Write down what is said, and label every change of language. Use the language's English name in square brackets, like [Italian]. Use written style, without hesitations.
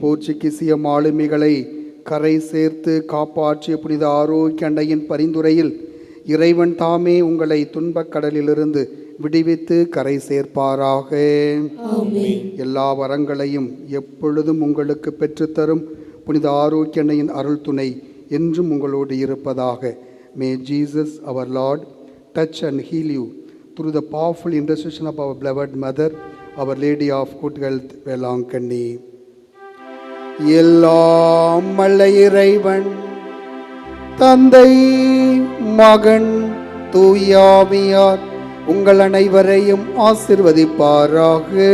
[Tamil] போர்ச்சுகீசிய மாலுமிகளை கரை சேர்த்து காப்பாற்றிய புனித ஆரோக்கிய அன்னையின் பரிந்துரையில் இறைவன் தாமே உங்களை துன்பக் கடலிலிருந்து விடுவித்து கரை சேர்ப்பாராக. எல்லா வரங்களையும் எப்பொழுதும் உங்களுக்கு பெற்றுத்தரும் புனித ஆரோக்கிய அன்னையின் அருள் துணை என்றும் உங்களோடு இருப்பதாக. [English] May Jesus our Lord touch and heal you through the powerful intercession of our beloved Mother, Our Lady of Good Health, Velankanni. [Tamil] எல்லாம் வல்ல இறைவன் தந்தை மகன் தூயாவியார் உங்கள் அனைவரையும் ஆசிர்வதிப்பாராக.